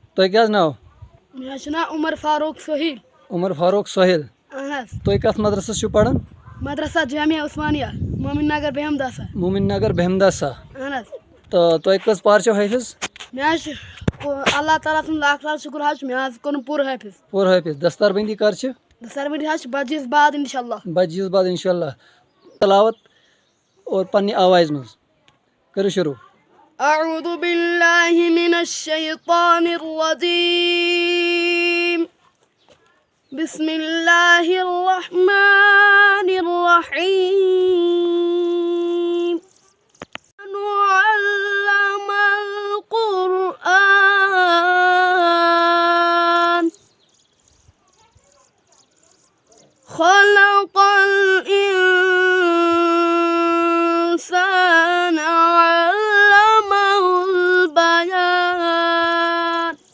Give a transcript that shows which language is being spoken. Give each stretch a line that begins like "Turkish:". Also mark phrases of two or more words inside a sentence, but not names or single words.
Kashmiri: تۄہہِ کیٛاہ حظ ناو؟ مےٚ حظ چھُ ناو عمر فاروق سہیل. عمر فاروق سہیل. اہن حظ. تُہۍ کَتھ مدرسس چھِو پران؟ مدرسہ جامعہ عثمانیہ مومن نگر بہمداسا. مومن نگر بہمداسا. اہن حظ. تہٕ تۄہہِ کٔژ پار چھو حٲفِظ؟ مےٚ حظ چھُ اللہ تعالیٰ سُنٛد لاکھ لاکھ شُکُر حظ چھُ مےٚ حظ کوٚرمُت پوٗرٕ حٲفِظ. پوٗرٕ حٲفِظ. دستار بندی کر چھِ؟ دستاربندی حظ چھِ بجہِ عیٖذ بعد انشاءاللہ. بجہِ عیٖذ بعد انشاءاللہ. تلاوت اور پننہِ آوازِ منٛز کٔرِو شروٗع.
Arabic: أعوذ بالله من الشيطان الرجيم. بسم الله الرحمن الرحيم. علم القرآن خلق الإنسان علمه البيان.